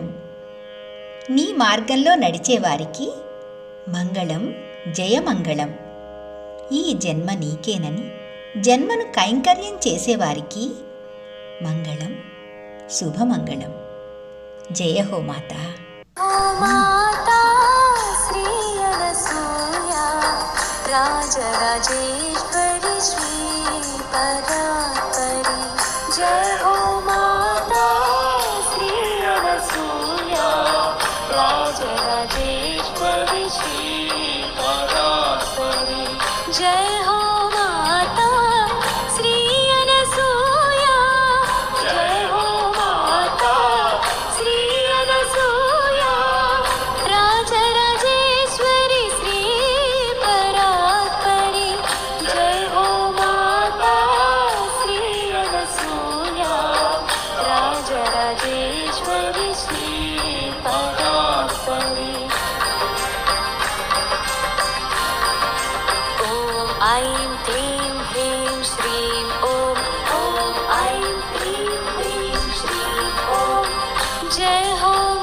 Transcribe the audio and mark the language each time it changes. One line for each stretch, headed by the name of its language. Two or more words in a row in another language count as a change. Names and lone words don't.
Telugu: నీ మార్గంలో నడిచేవారికి మంగళం, జయమంగళం. ఈ జన్మ నీకేనని జన్మను కైంకర్యం చేసేవారికి మంగళం, శుభమంగళం. జయ హో మాత.
Hindi: राजराजेश्वरी श्रीपरात्परी जय हो माता श्री अनसूया राजराजेश्वरी श्रीपरात्परी जय हो माता श्री अनसूया जय हो माता श्री अनसूया राजराजेश्वरी श्रीपरात्परी जय हो माता श्री अनसूया राजराजेश्वरी श्रीपरात्परी
Sanskrit: ॐ ऐं क्लीं ह्रीं श्रीं ॐ ऐं क्लीं ह्रीं श्रीं ॐ
Hindi: जय हो